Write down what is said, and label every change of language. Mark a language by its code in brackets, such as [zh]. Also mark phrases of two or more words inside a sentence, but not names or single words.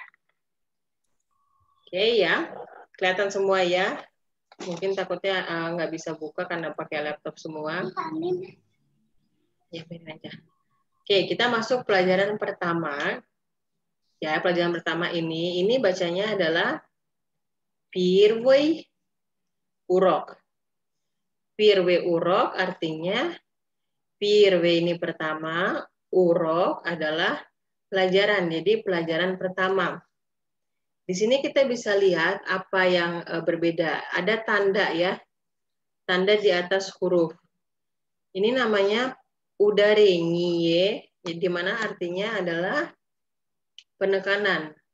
[id] Oke ya, kelihatan semua ya. Mungkin takutnya nggak bisa buka karena pakai laptop semua. Ya, biarin aja. Oke, kita masuk pelajaran pertama. Ya, pelajaran pertama ini bacanya adalah [ru] Первый урок. Первый урок [id] artinya Первый ini pertama, urok adalah pelajaran. Jadi pelajaran pertama. Di sini kita bisa lihat apa yang berbeda. Ada tanda ya. Tanda di atas huruf. Ini namanya udarengie, di mana artinya adalah penekanan.